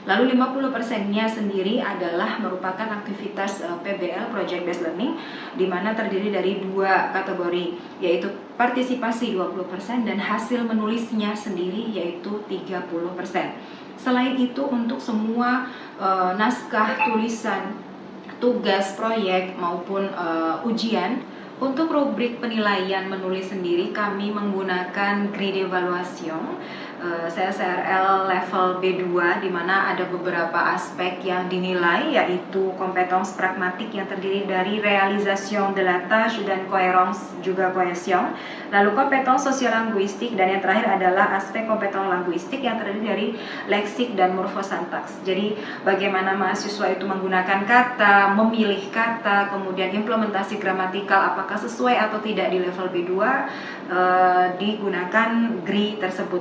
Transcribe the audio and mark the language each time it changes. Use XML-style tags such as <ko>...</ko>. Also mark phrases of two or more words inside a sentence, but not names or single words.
<id>Lalu 50%-nya sendiri adalah merupakan aktivitas PBL,</id> <en>Project Based Learning,</en> <id>di mana terdiri dari 2 kategori, yaitu partisipasi 20% dan hasil menulisnya sendiri yaitu 30%. Selain itu, untuk semua naskah, tulisan, tugas, proyek maupun ujian, untuk rubrik penilaian menulis sendiri kami menggunakan</id> <fr>grille d'évaluation</fr> <id>CSRL level B2, di mana ada beberapa aspek yang dinilai, yaitu kompetensi pragmatik yang terdiri dari</id> <fr>réalisation de la tâche</fr> <id>dan cohérence juga cohesion. Lalu kompetensi sosial-linguistik, dan yang terakhir adalah aspek kompetensi linguistik yang terdiri dari leksik dan morfosintaks. Jadi bagaimana mahasiswa itu menggunakan kata, memilih kata, kemudian implementasi gramatikal apakah sesuai atau tidak di level B2 digunakan GRI tersebut.</id>